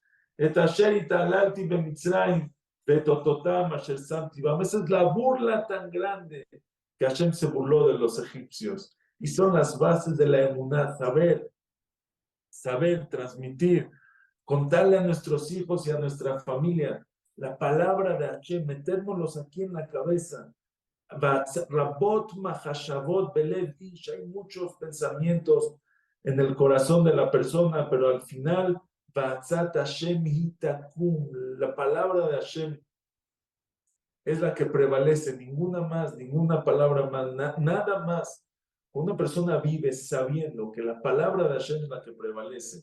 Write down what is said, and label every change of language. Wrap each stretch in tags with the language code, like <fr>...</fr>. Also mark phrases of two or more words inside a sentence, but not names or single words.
<es>Esa es la burla tan grande que Hashem se burló de los egipcios. Y son las bases de la emuná, saber, transmitir, contarle a nuestros hijos y a nuestra familia la palabra de Hashem, metérnoslos aquí en la cabeza.</es> <he>רבות מחשבות בלב איש,</he> <es>hay muchos pensamientos en el corazón de la persona, pero al final,</es> <he>בעצת השם היא תקום,</he> <es>la palabra de Hashem es la que prevalece, ninguna más, ninguna palabra más, nada más. Una persona vive sabiendo que la palabra de Hashem es la que prevalece.</es>